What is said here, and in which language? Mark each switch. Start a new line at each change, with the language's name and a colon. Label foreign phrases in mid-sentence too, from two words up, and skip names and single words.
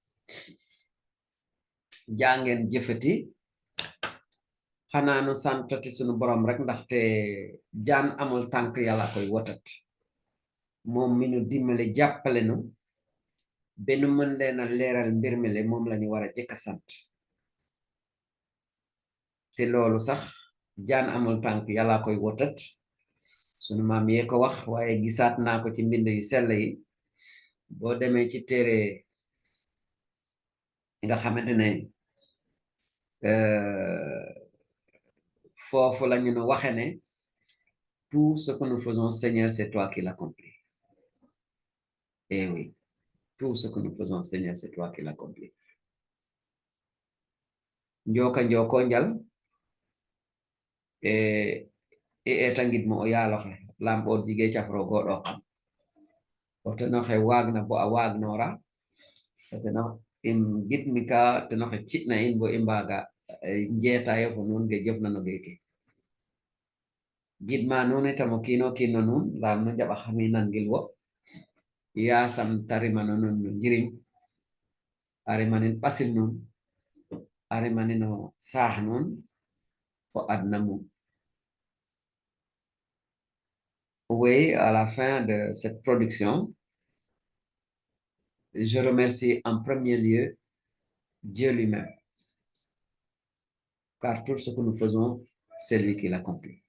Wolof: jàngeen jëfati xanaa nu santati sunu borom rek ndaxte jaan amul tànk yàlla koy wotat moom mi nu dimbale jàppale nu benn mën leen a leeral mbir mi le moom lañu war a jëkka sant te loolu sax jaan amul tànk yàlla koy wotat sunu maam yee ko wax waaye gisaat naa ko ci mbind yu sell yi boo demee ci téere nga xamante ne foofu la ñu nu waxe ne
French: tout ce que nous faisons Seigneur c'est toi qui l'accomplis eh oui tout ce que nous faisons Seigneur c'est toi qui l'accomplis
Serer: njoko njal e etangit mo o yaaloxe lampo jige cafro goɗo xam o tenoxe waagna bo a waagnora teno im gidmi ka tenoxe ci'na in bo i mbaaga njeetayo fo nuun ge jofna no geeke gidma nuun itam o kiino kiin no nuun laam no njaɓa xami nangil wo yaasam tarimano nuun no njiriñ arimanin ɓasil nuun arimanino saax nuun fo adna mum
French: oui, à la fin de cette production, je remercie en premier lieu Dieu lui-même, car tout ce que nous faisons, c'est lui qui l'accomplit.